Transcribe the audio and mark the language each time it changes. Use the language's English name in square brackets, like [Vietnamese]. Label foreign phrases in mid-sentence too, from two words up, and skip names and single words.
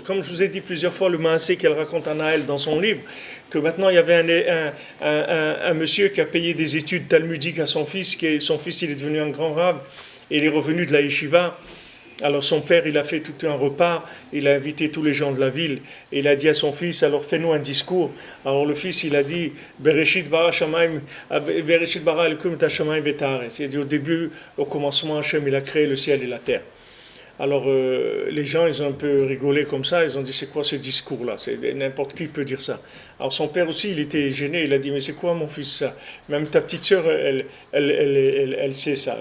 [French] Comme je vous ai dit plusieurs fois, le Maasé qu'elle raconte à Naël dans son livre, que maintenant il y avait un monsieur qui a payé des études talmudiques à son fils, son fils il est devenu un grand rave, et il est revenu de la yeshiva. Alors son père, il a fait tout un repas, il a invité tous les gens de la ville, et il a dit à son fils, alors fais-nous un discours. Alors le fils, il a dit, [Hebrew] בראשית ברא אלוקים את השמים ואת הארץ. [French] Il a dit au début, au commencement, Hachem, il a créé le ciel et la terre. Alors les gens, ils ont un peu rigolé comme ça, ils ont dit, c'est quoi ce discours-là? N'importe qui peut dire ça. Alors son père aussi, il était gêné, il a dit, mais c'est quoi mon fils ça? Même ta petite sœur, elle sait ça.